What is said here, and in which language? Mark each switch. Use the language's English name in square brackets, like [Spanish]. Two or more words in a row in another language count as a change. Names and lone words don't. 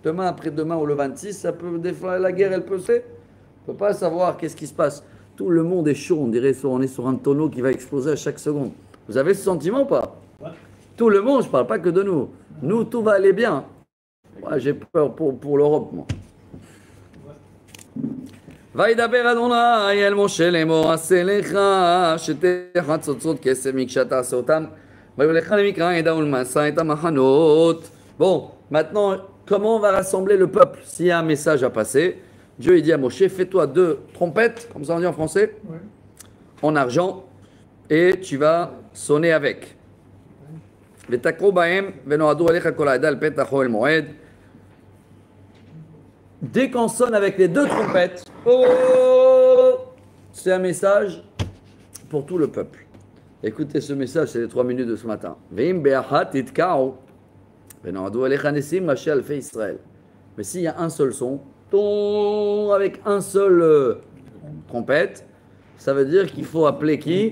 [French] Demain, après-demain ou le 26, ça peut, des fois, la guerre, elle peut se faire. On ne peut pas savoir qu'est-ce qui se passe. Tout le monde est chaud, on dirait on est sur un tonneau qui va exploser à chaque seconde. Vous avez ce sentiment ou pas? Ouais. Tout le monde, je ne parle pas que de nous. Nous, tout va aller bien. Moi, j'ai peur pour l'Europe, moi. [Hebrew] וידבר אדוני אל משה לאמור עשה לך שתי חצוצות כסף מקשה תעשה אותם ויולך למקרא ידע ולמסע את המחנות. [French] Bon, maintenant, comment on va rassembler le peuple s'il y a un message à passer? Dieu il dit à Moshe, fais-toi 2 trompettes, comme ça on dit en français, Ouais. en argent, et tu vas sonner avec. [Hebrew] ותקעו בהם ונועדו אליך כל העדה על פתח אוהל מועד. [French] Dès qu'on sonne avec les 2 trompettes, oh, c'est un message pour tout le peuple. Écoutez ce message, c'est les 3 minutes de ce matin. Mais s'il y a un seul son, avec un seul trompette, ça veut dire qu'il faut appeler qui?